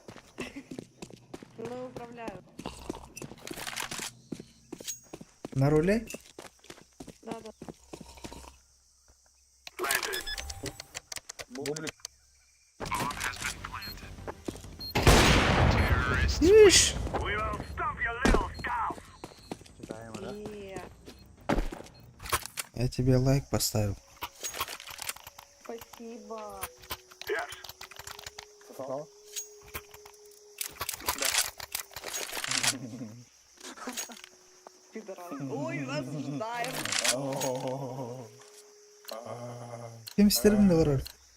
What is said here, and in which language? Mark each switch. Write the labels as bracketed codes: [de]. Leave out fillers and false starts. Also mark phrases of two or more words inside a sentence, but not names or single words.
[ru] Ну, управляю. На руле? Да. Бублик. Ишь! [en] We will stop your little scout. [ru] Читаем, да? И Я тебе лайк поставил. спасибо. Yes. Сосал? Пидорас. Ой, осуждаем. [tr] Kim sTrim'de var orada.